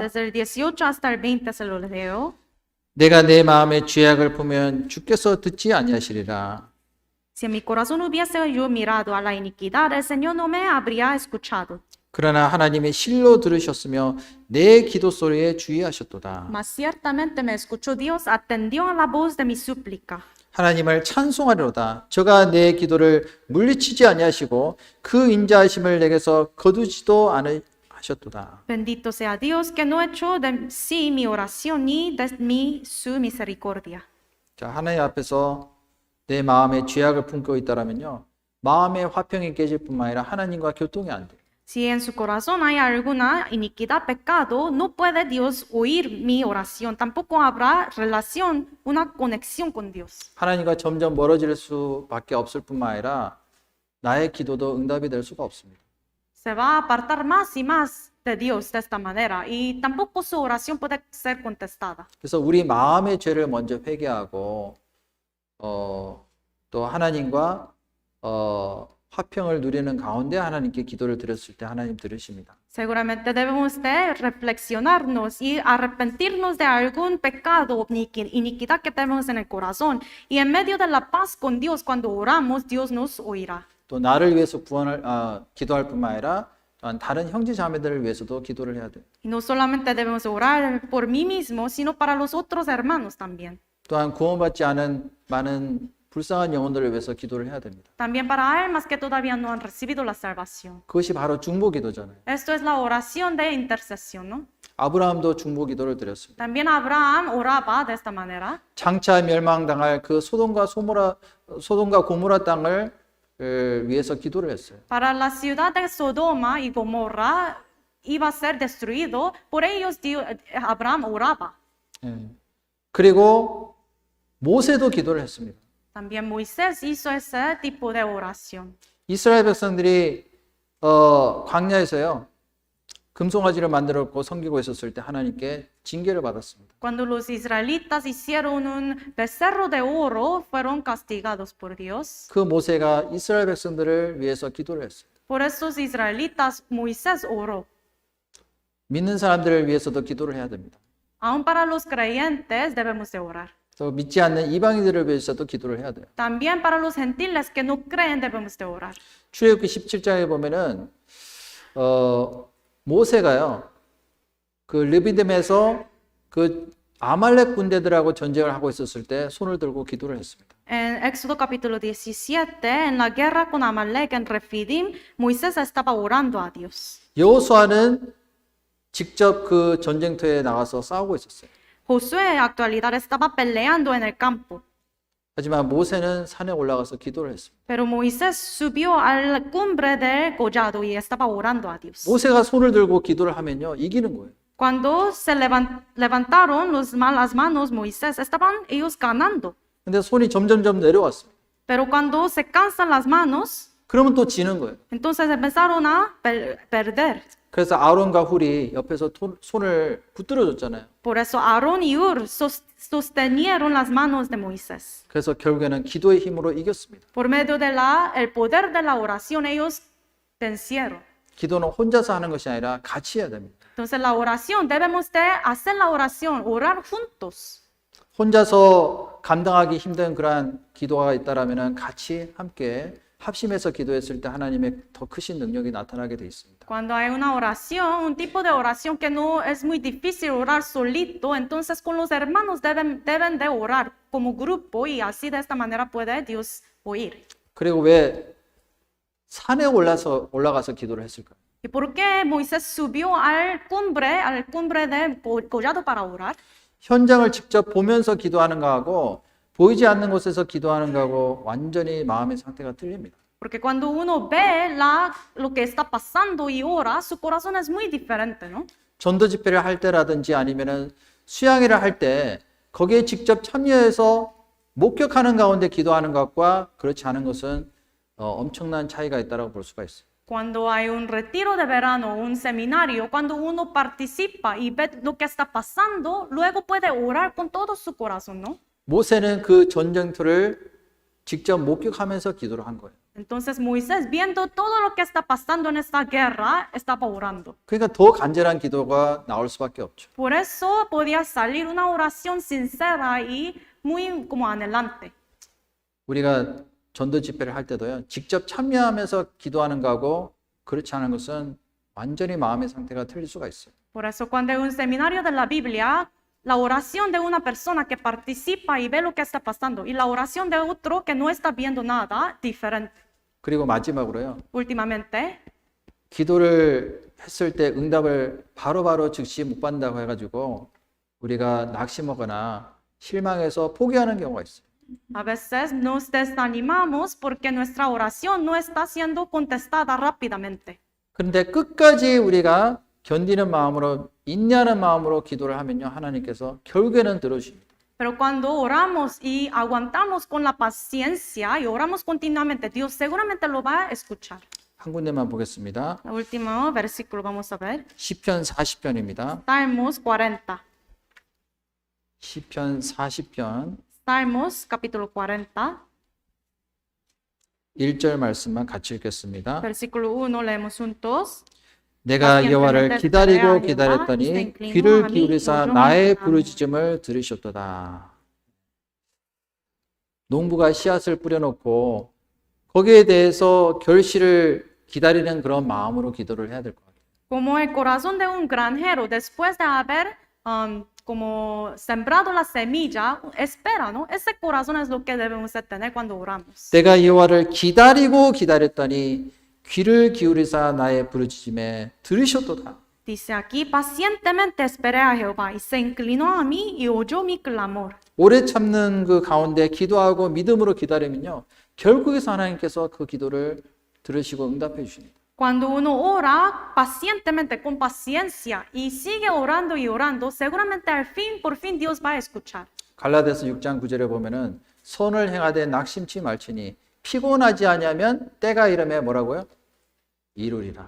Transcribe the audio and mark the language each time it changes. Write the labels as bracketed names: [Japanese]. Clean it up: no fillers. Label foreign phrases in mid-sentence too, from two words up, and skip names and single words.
[Spanish] Desde el 18 hasta el 20 se lo leo. [Korean] 내가 내 마음의 죄악을 보면 주께서 듣지 아니하시리라. [Spanish] Si en mi corazón hubiese yo mirado a la iniquidad, el Señor no me habría escuchado. [Korean] 그러나 하나님의 실로 들으셨으며 내 기도 소리에 주의하셨도다. [Spanish] Mas ciertamente me escuchó Dios, atendió a la voz de mi súplica. [Korean] 하나님을 찬송하리로다. 저가 내 기도를 물리치지 아니하시고 그 인자하심을 내게서 거두지도 않으셨도다. [Spanish] Bendito sea Dios que no echó de sí mi oración ni de mí su misericordia. [Korean] 자, 하나님 앞에서 내 마음에 죄악을 품고 있다라면요, 마음의 화평이 깨질 뿐만 아니라 하나님과 교통이 안 돼요. [Spanish] Si en su corazón hay alguna iniquidad, pecado, no puede Dios oír mi oración. Tampoco habrá relación, una conexión con Dios. [Korean] 하나님과 점점 멀어질 수밖에 없을 뿐만 아니라 나의 기도도 응답이 될 수가 없습니다. [Spanish] Se va a apartar más y más de Dios de esta manera y tampoco su oración puede ser contestada. [Korean] 그래서 우리 마음의 죄를 먼저 회개하고 또 하나님과 화평을 누리는 가운데 하나님께 기도를 드렸을 때 하나님 들으십니다. [Spanish] Seguramente debemos de reflexionarnos y arrepentirnos de algún pecado o iniquidad que tenemos en el corazón. Y en medio de la paz con Dios, cuando oramos, Dios nos oirá. [Korean] 또 나를 위해서 기도할 뿐만 아니라 또한 다른 형제 자매들을 위해서도 기도를 해야 돼요. [Spanish] Y no solamente debemos orar por mí mismo, sino para los otros hermanos también. [Korean] 또한 구원받지 않은 많은 불쌍한 영혼들을 위해서 기도를 해야 됩니다. [Spanish] También para almas que todavía no han recibido la salvación. [Korean] 그것이 바로 중보 기도잖아요. [Spanish] Esto es la oración de intercesión, ¿no? [Korean] 아브라함도 중보 기도를 드렸습니다. [Spanish] También Abraham oraba de esta manera. [Korean] 장차 멸망당할 그 소돔과 고모라 땅을 위해서 기도를 했어요. [Spanish] Para la ciudad de Sodoma y Gomorra iba a ser destruido, por ellos Abraham oraba. [Korean] 예. 그리고 모세도 기도를 했습니다. [Spanish] También Moisés hizo ese tipo de oración. [Korean] 이스라엘 백성들이 광야에서요 금송아지를 만들었고 섬기고 있었을 때 하나님께 징계를 받았습니다. [Spanish] Cuando los israelitas hicieron un becerro de oro, fueron castigados por Dios. [Korean] 그 모세가 이스라엘 백성들을 위해서 기도를 했어요. [Spanish] Por esos israelitas, Moisés oró. [Korean] 믿는 사람들을 위해서도 기도를 해야 됩니다. [Spanish] Aún para los creyentes debemos de orar. [Korean] 또 믿지 않는 이방인들을 위해서도 기도를 해야 돼요. [Spanish] También para los gentiles que no creen debemos de orar. [Korean] 출애굽기 17장에 보면은 모세가요 그 르비딤에서 그 아말렉 군대들하고 전쟁을 하고 있었을 때 손을 들고 기도를 했습니다. [Spanish] En Éxodo capítulo 17, en la guerra con Amalek en Refidim, Moisés estaba orando a Dios. [Korean] 여호수아는 직접 그 전쟁터에 나가서 싸우고 있었어요. [Spanish] Josué en actualidad estaba peleando en el campo, [Korean] 하지만 모세는 산에 올라가서 기도를 했습니다. [Spanish] pero Moisés subió a la cumbre del collado y estaba orando a Dios. [Korean] 모세가 손을 들고 기도를 하면요 이기는 거예요. [Spanish] Cuando se levantaron las manos Moisés, estaban ellos ganando. [Korean] 근데 손이 점점점 내려왔습니다. [Spanish] Pero cuando se cansan las manos, [Korean] 그러면 또 지는 거예요. [Spanish] entonces empezaron a perder. [Korean] 그래서 아론과 훌이 옆에서 손을 붙들어 줬잖아요. [Spanish] Por eso Aarón y Ur sostenieron las manos de Moisés. [Korean] 그래서 결국에는 기도의 힘으로 이겼습니다. [Spanish] Por medio de el poder de la oración, ellos vencieron. [Korean] 기도는 혼자서 하는 것이 아니라 같이 해야 됩니다. [Spanish] Entonces la oración, debemos de hacer la oración, orar juntos. [Korean] 혼자서 감당하기 힘든 그러한 기도가 있다라면 같이 함께 합심해서 기도했을 때 하나님의 더 크신 능력이 나타나게 돼 있습니다. [Spanish] Cuando hay una oración, un tipo de oración que no es muy difícil orar solito, entonces con los hermanos deben de orar como grupo y así de esta manera puede Dios oír. [Korean] 그리고 왜 산에 올라가서 기도를 했을까요? [Spanish] ¿Y por qué Moisés subió al cumbre del collado para orar? [Korean] 현장을 직접 보면서 기도하는 거하고 보이지 않는 곳에서 기도하는 거하고 완전히 마음의 상태가 틀립니다. [Spanish] Porque cuando uno ve lo que está pasando y ora, su corazón es muy diferente, ¿no? [Korean] 전도 집회를 할 때라든지 아니면은 수양회를 할 때 거기에 직접 참여해서 목격하는 가운데 기도하는 것과 그렇지 않은 것은 엄청난 차이가 있다고 볼 수가 있어요. [Spanish] Cuando hay un retiro de verano, un seminario, cuando uno participa y ve lo que está pasando, luego puede orar con todo su corazón, ¿no? [Korean] 모세는 그 전쟁터를 직접 목격하면서 기도를 한 거예요. [Spanish] Entonces Moisés, viendo todo lo que está pasando en esta guerra, estaba orando. [Korean] 그러니까 더 간절한 기도가 나올 수밖에 없죠. [Spanish] Por eso podía salir una oración sincera y muy como anhelante. [Korean] 우리가 전도 집회를 할 때도요. 직접 참여하면서 기도하는 거하고 그렇지 않은 것은 완전히 마음의 상태가 틀릴 수가 있어요. [Spanish] Por eso cuando hay un seminario de la Biblia, la oración de una persona que participa y ve lo que está pasando y la oración de otro que no está viendo nada diferente. [Korean] 그리고 마지막으로요. [Spanish] Últimamente, [Korean] 기도를 했을 때 응답을 바로바로 즉시 못 받는다고 해가지고 우리가 낙심하거나 실망해서 포기하는 경우가 있어요. [Spanish] a veces nos desanimamos porque nuestra oración no está siendo contestada rápidamente. [Korean] 그런데 끝까지 우리가 견디는 마음으로 인내하는 마음으로 기도를 하면요. 하나님께서 결국에는 들어주십니다. [Spanish] Pero cuando oramos y aguantamos con la paciencia y oramos continuamente, Dios seguramente lo va a escuchar. [Korean] 한 군데만 보겠습니다. [Spanish] El último versículo vamos a ver. [Korean] 시편 40편입니다. [Spanish] Salmos 40. [Korean] 시편 40편 [Spanish] Salmos capítulo 40. [Korean] 1절 말씀만 같이 읽겠습니다. [Spanish] Versículo 1 leemos juntos. [Korean] 내가 여호와를 기다리고 기다렸더니 귀를 기울이사 나의 부르짖음을 들으셨도다. 농부가 씨앗을 뿌려놓고 거기에 대해서 결실을 기다리는 그런 마음으로 기도를 해야 될 것 같아요. [Spanish] Como el corazón de un granjero después de haber como sembrado la semilla, espera, ¿no? Ese corazón es lo que debemos de tener cuando oramos. [Korean] 내가 여호와를 기다리고 기다렸더니 귀를 기울이사 나의 부르짖음에 들으셨도다. [Spanish] Dice aquí, pacientemente esperé a Jehová y se inclinó a mí y oyó mi clamor. [Korean] 오래 참는 그 가운데 기도하고 믿음으로 기다리면요, 결국에서 하나님께서 그 기도를 들으시고 응답해 주십니다. [Spanish] Cuando uno ora pacientemente, con paciencia y sigue orando y orando, seguramente al fin, por fin Dios va a escuchar. [Korean] 갈라디아서 6장 9절에 보면은 선을 행하되 낙심치 말지니 피곤하지 아니하면 때가 이르매 뭐라고요? 이루리라.